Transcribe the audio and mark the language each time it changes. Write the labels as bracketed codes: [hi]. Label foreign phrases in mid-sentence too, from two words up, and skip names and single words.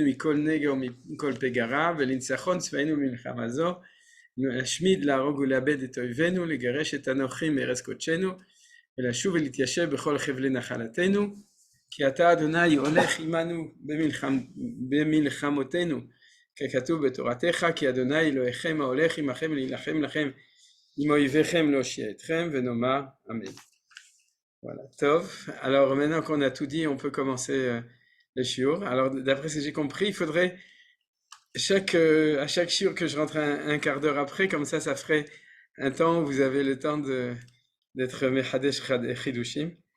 [he] מכל נגע ומכל פגרה, ולניצחון צבאנו במלחמה זו, להשמיד, להרוג ולאבד את אויבינו, לגרש את הנוכחים מארץ קודשנו, ולשוב ולהתיישב בכל חבלי נחלתנו, כי אתה אדוני הולך עמנו במלחמותינו, ככתוב בתורתך, כי אדוני אלוהיכם ההולך עמכם להילחם לכם עם אויביכם להושיע אתכם, ונאמר אמן. [fr] Voilà, Tov. Alors maintenant qu'on a tout dit, on peut commencer le shiur. Alors d'après ce que j'ai compris, il faudrait à chaque shiur que je rentre un quart d'heure après, comme ça ferait un temps où vous avez le temps d'être [he] מחדש חידושים.